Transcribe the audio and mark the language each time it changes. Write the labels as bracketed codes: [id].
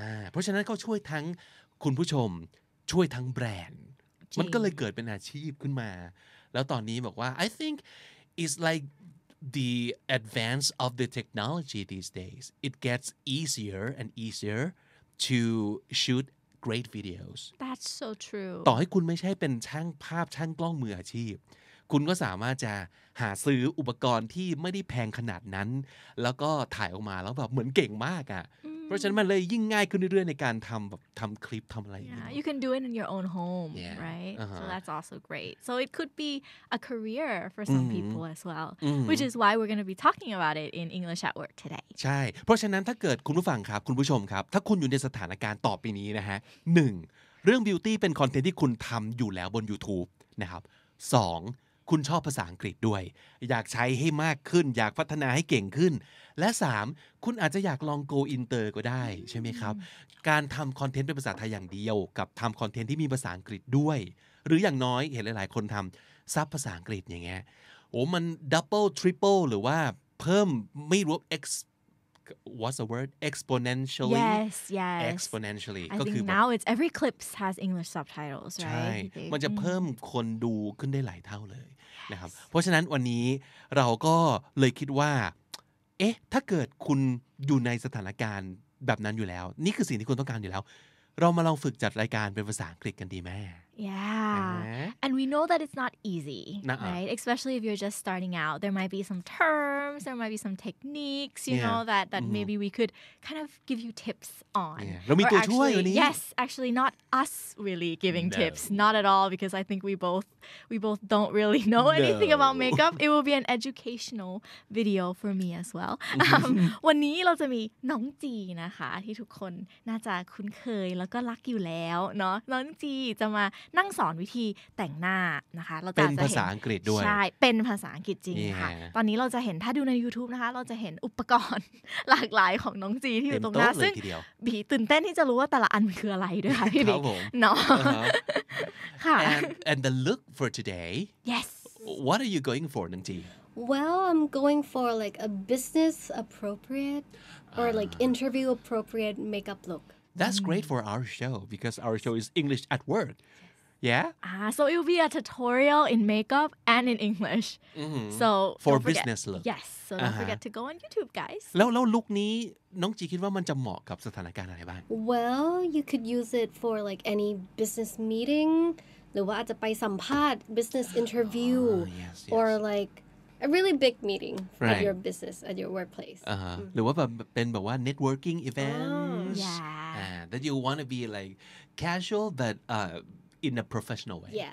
[th] เพราะฉะนั้นเขาช่วยทั้งคุณผู้ชมช่วยทั้งแบรนด์มันก็เลยเกิดเป็นอาชีพขึ้นมาแล้วตอนนี้บอกว่า [en] I think it's like the advance of the technology these days it gets easier and easier to shoot great videos That's so true [th] ต่อให้คุณไม่ใช่เป็นช่างภาพช่างกล้องมืออาชีพคุณก็สามารถจะหาซื้ออุปกรณ์ที่ไม่ได้แพงขนาดนั้นแล้วก็ถ่ายออกมาแล้วแบบเหมือนเก่งมากอ่ะเพราะฉะนั้นมันเลยยิ่งง่ายขึ้นเรื่อยๆในการทำคลิปทำอะไรอย่างเงี้ย [en] You can do it in your own home right so that's also great so it could be a career for some people as well which is why we're going to be talking about it in English at Work today [th] ใช่เพราะฉะนั้นถ้าเกิดคุณผู้ฟังครับคุณผู้ชมครับถ้าคุณอยู่ในสถานการณ์ต่อไปนี้นะฮะ 1. เรื่อง beauty เป็นคอนเทนต์ที่คุณทำอยู่แล้วบน YouTube นะครับ 2. คุณชอบภาษาอังกฤษด้วยอยากใช้ให้มากขึ้นอยากพัฒนาให้เก่งขึ้นและ 3. คุณอาจจะอยากลอง [en] go inter [th] ก็ได้ใช่ไหมครับการทำคอนเทนต์เป็นภาษาไทยอย่างเดียวกับทำคอนเทนต์ที่มีภาษาอังกฤษด้วยหรืออย่างน้อยเห็นหลายๆคนทำซับภาษาอังกฤษอย่างเงี้ยโอ้มัน [en] double triple [th] หรือว่าเพิ่มไม่รวม [en] what's the word exponentially yes exponentially I [th] ก็คือ [en] think now it's every clip has English subtitles [th] ใช่ [en] right [th] มันจะเพิ่มคนดูขึ้นได้หลายเท่าเลยนะครับเพราะฉะนั้นวันนี้เราก็เลยคิดว่า เอ๊ะถ้าเกิดคุณอยู่ในสถานการณ์แบบนั้นอยู่แล้วนี่คือสิ่งที่คุณต้องการอยู่แล้วเรามาลองฝึกจัดรายการเป็นภาษาอังกฤษกันดีไหม [en] Yeah. And we know that it's not easy, right? Especially if you're just starting out. There might be some terms, there might be some techniques, you know, that maybe we could kind of give you tips on. [th] เรามีตัวช่วยวันนี้ [en] Yes, actually not us really giving tips. Not at all, because I think we both don't really know anything about makeup. It will be an educational video for me as well. [th] วันนี้เราจะมีน้องจีนะคะที่ทุกคนน่าจะคุ้นเคยแล้วก็รักอยู่แล้วเนาะน้องจีจะมานั่งสอนวิธีแต่งหน้านะคะเราจะ เป็นภาษาอังกฤษด้วย ใช่เป็นภาษาอังกฤษจริงค่ะตอนนี้เราจะเห็นถ้าดูใน YouTube นะคะเราจะเห็นอุปกรณ์หลากหลายของน้องจีที่อยู่ตรงหน้าซึ่งบีตื่นเต้นที่จะรู้ว่าแต่ละอันมันคืออะไรด้วยค่ะพี่บีเนาะค่ะ [en] and the look for today yes what are you going for น้องจี Well, I'm going for like a business appropriate or like interview appropriate makeup look. That's great for our show because our show is English at work. Yeah? So it will be a tutorial in makeup and in English. So for business look. Yes. So don't forget to go on YouTube, guys. [th] แล้วลุคนี้น้องจีคิดว่ามันจะเหมาะกับสถานการณ์อะไรบ้าง [en] Well, you could use it for like any business meeting [th] หรือว่าอาจจะไปสัมภาษณ์ [en] business interview or like a really big meeting at your business at your workplace [th] หรือว่าแบบเป็นแบบว่า [en] networking events that you want to be like casual but in a professional way